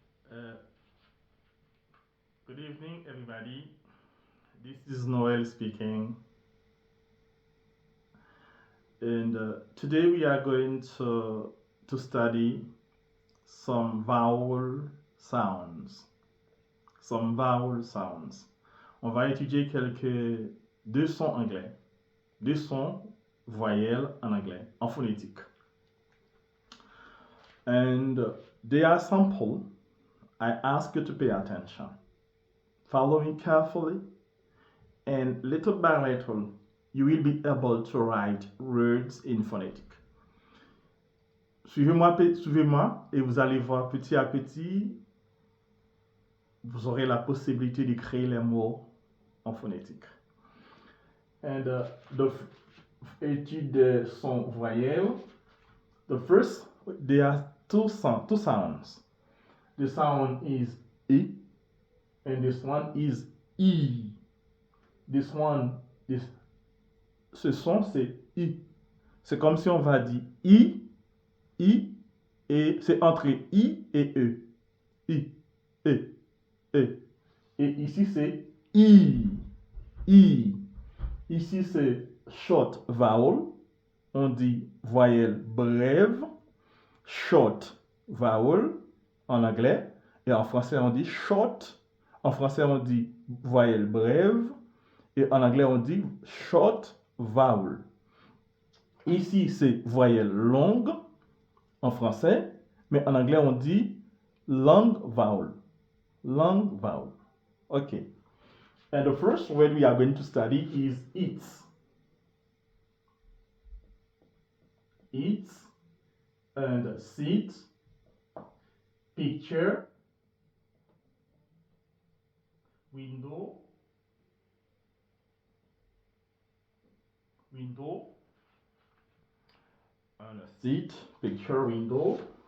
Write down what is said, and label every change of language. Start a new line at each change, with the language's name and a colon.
English: Uh, Good evening, everybody. This is Noel speaking, and today we are going to study some vowel sounds. Some vowel sounds.
French: On va étudier quelques deux sons anglais, deux sons voyelles en anglais, en phonétique.
English: And they are simple. I ask you to pay attention. Follow me carefully, and little by little, you will be able to write words in phonetic.
French: Suivez-moi et vous allez voir petit à petit, vous aurez la possibilité de créer les mots en phonétique.
English: And the
French: étude des sons voyelles.
English: The first, there are two sounds. The sound is E, and this one is E. This one,
French: ce son, c'est I. C'est comme si on va dire I, et c'est entre I et E. I, E, E. Et ici, c'est I, I. Ici, c'est
English: short vowel.
French: On dit voyelle brève.
English: Short vowel
French: en anglais. Et en français, on dit short. En français, on dit voyelle brève. Et en anglais, on dit
English: short vowel.
French: Ici, c'est voyelle longue en français, mais en anglais, on dit
English: long vowel. Long vowel. Okay. And the first word we are going to study is eat. Eat and sit, picture, window, and sit, picture, window.